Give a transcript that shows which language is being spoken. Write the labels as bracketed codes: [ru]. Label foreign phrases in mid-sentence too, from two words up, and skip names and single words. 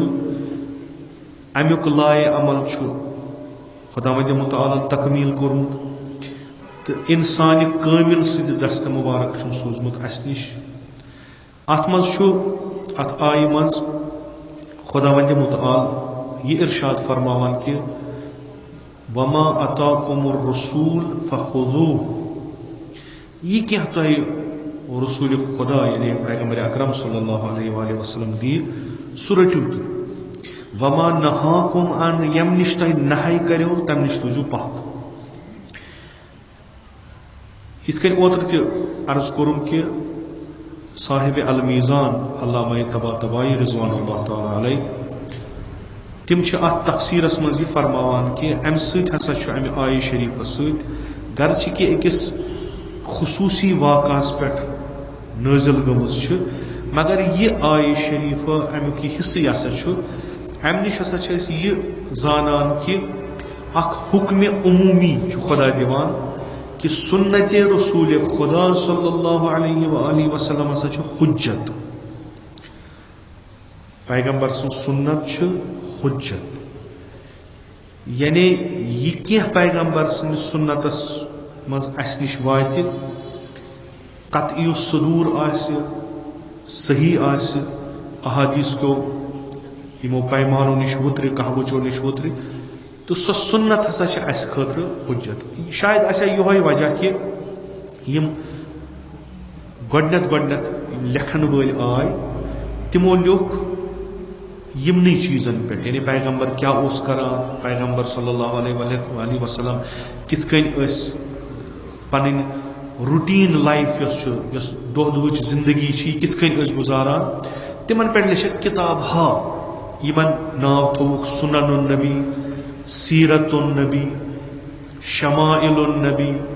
[ks] امیُک لایہِ عمل چھُ خداوند متعالن تکمیٖل کوٚرمُت تہٕ انسانہِ کٲمِل سٕنٛدِ دستہٕ مُبارک چھُم سوٗزمُت اسہِ نِش. اتھ منٛز چھُ اتھ آیہِ منٛز خداوند متعال یہ ارشاد فرماوان کہ [ar] وما اتاکم الرسول فخذوه [ks] یہ کینٛہہ تۄہہِ رسول خدا یعنی پیغمبر اکرم [ar] صلی اللہ علیہ وآلہ وسلم [ks] دی سُہ رٔٹِو تُہۍ [ar] وما نہاکم [ks] ان یم نش تۄہہِ نہے کریو تمہِ نش روٗزِو پتھ. یِتھ کٔنۍ اوترٕ تہِ عرض کوٚرُم کہِ صاحب المیزان علامہ طباطبائی [ar] رضوان اللہ تعالیٰ علیہ [ks] تم چھِ اتھ تفسیرس منٛز یہِ فرماوان کہِ امہِ سۭتۍ ہسا چھُ امہِ آیہِ شریٖفس سۭتۍ گرچہِ کہِ أکِس خصوٗصی واقعس پٮ۪ٹھ نٲزِل گٔمٕژ چھِ مگر یہِ آیہِ شریٖفہ امیُک یہِ حصہٕ یہِ ہسا چھُ امہِ نِش ہسا چھِ أسۍ یہِ زانان کہِ اکھ حُکمہِ عموٗمی چھُ خۄدا دِوان کہ سنت رسول خدا [ar] صلی اللہ علیہ وآلہ وسلم [ks] ہسا چھُ حجت پیغمبر سن سنت چھُ حجت یعنی یہ کینٛہہ پیغمبر سن سنتس مز اس نش واتہِ قطعی صدور آسہِ صحیح آسہِ احادیث کو یمو پیمانو نش وُترِ کہاوچو نش وُترِ تو سۄ سنت ہسا چھِ اسہِ خٲطرٕ حجت شاید آسہِ یِہوے وجہ کہ یم گۄڈنیٚتھ یم لیکھن وٲلۍ آے تمو لیوٚکھ یمنٕے چیٖزن پٮ۪ٹھ یعنی پیغمبر کیاہ اوس کران پیغمبر [ar] صلی اللہ علیہ وسلم [ks] کِتھ کٔنۍ ٲسۍ پنٕنۍ [en] routine life [ks] یۄس چھِ یۄس دۄہ دۄہٕچ زندگی چھِ یہِ کِتھ کٔنۍ ٲسۍ گُزاران تمن پٮ۪ٹھ لیٚچھکھ کِتاب ہا یمن ناو تھووُکھ سنن النبی سیرت النبی شمائل النبی